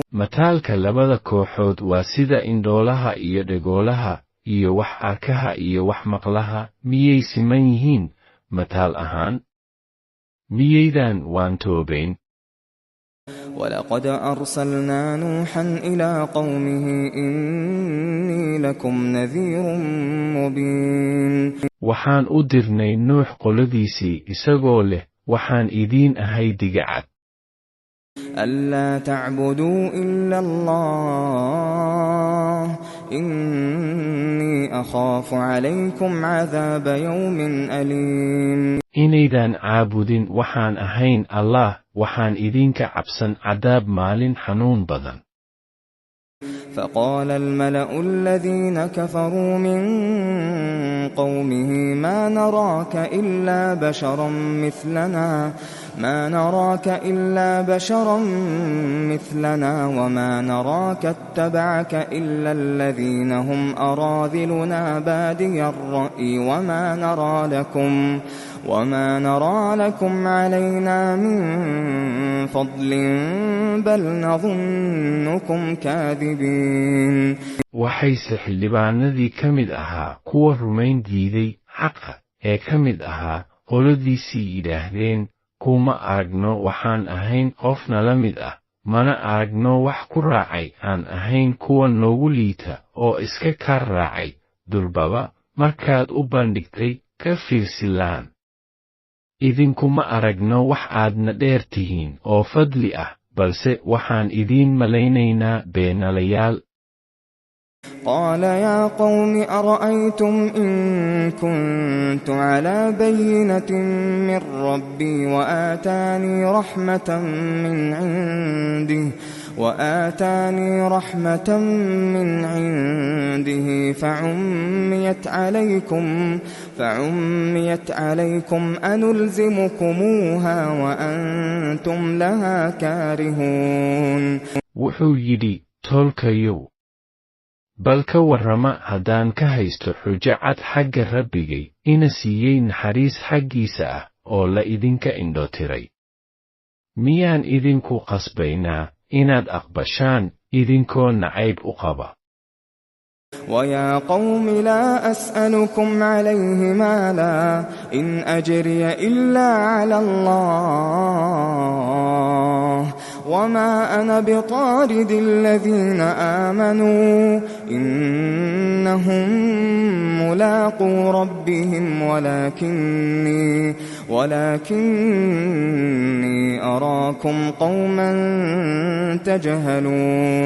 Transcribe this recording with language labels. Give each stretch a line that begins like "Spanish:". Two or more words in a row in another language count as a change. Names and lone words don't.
Somali: mataalka labada kooxood waa sida indhoolaha iyo dhegoolaha iyo wax arkaha iyo wax maqlaha miyay siman yihiin mataal ahaan. miyaydan waan toobayn.
Arabic: ولقد أرسلنا نوحا إلى قومه إني لكم نذير مبين.
Somali: waxaan u dirnay nuux qoladiisii isagoo leh waxaan idiin ahay digacad.
Arabic: ألا تعبدوا إلا الله إني أخاف عليكم عذاب يوم أليم.
Somali: inaydan caabudin waxaan ahayn allah waxaan idinka cabsan cadaab maalin xanuun badan.
Arabic: فقال الملأ الذين كفروا من قومه ما نراك إلا بشرا مثلنا وما نراك اتبعك إلا الذين هم أراذلنا بادي الرأي وما نرى لكم علينا من فضل بل نظنكم كاذبين.
Somali: waxayse xildhibaanadii ka mid ahaa kuwa rumayn diiday xaqa ee ka mid ahaa qoladiisii yidhaahdeen kuma aragno waxaan ahayn qofna la mid ah mana aragno wax ku raacay aan ahayn kuwa noogu liita oo iska ka raacay durbaba markaad u bandhigtay ka fiirsilaan. idinkuma aragno wax aadna dheer tihiin oo fadli ah balse waxaan idiin malaynaynaa beenalayaal.
Arabic: قال يا قوم أرأيتم إن كنت على بينة من ربي وآتاني رحمة من عنده فعميت عليكم أنلزمكموها وأنتم لها كارهون.
Somali: wuxuu yidhi tolkayow bal ka warrama haddaan ka haysto xujo cad xagga rabbigay ina siiyey naxariis xaggiisa ah oo la idinka indhotiray. miyaan idinku qasbaynaa inaad aqbashaan idinkoo nacayb u qaba.
Arabic: ويا قوم لا أسألكم عليه مالا إن أجري إلا على الله وما أنا بطارد الذين آمنوا إنهم ملاقو ربهم ولكني أراكم قوما تجهلون.